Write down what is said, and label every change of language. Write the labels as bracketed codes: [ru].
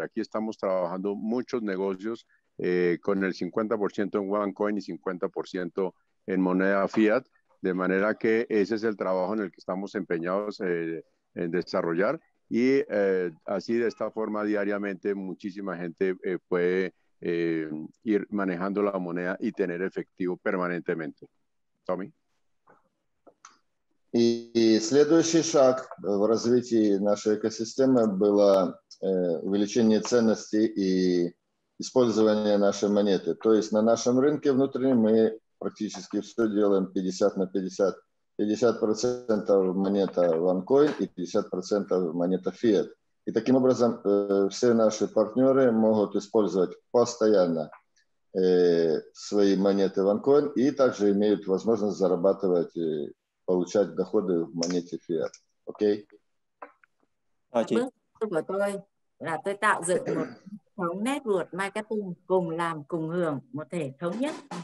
[es] Aquí estamos trabajando muchos negocios con el 50% en OneCoin y 50% en moneda fiat, de manera que ese es el trabajo en el que estamos empeñados en desarrollar, y así de esta forma diariamente muchísima gente puede ir manejando la moneda y tener efectivo permanentemente. Tommy. [ru] И следующий шаг в развитии нашей экосистемы было увеличение ценности и использование нашей монеты. То есть на нашем рынке внутреннем мы практически все делаем 50 на 50. 50% монета OneCoin и 50% монета Fiat. И таким образом все наши партнеры могут использовать постоянно свои монеты OneCoin и также имеют возможность зарабатывать, получать доходы в монете Fiat. Окей? [vi] Bước của tôi là tôi tạo dựng một thống network marketing cùng làm cùng hưởng, một thể thống nhất.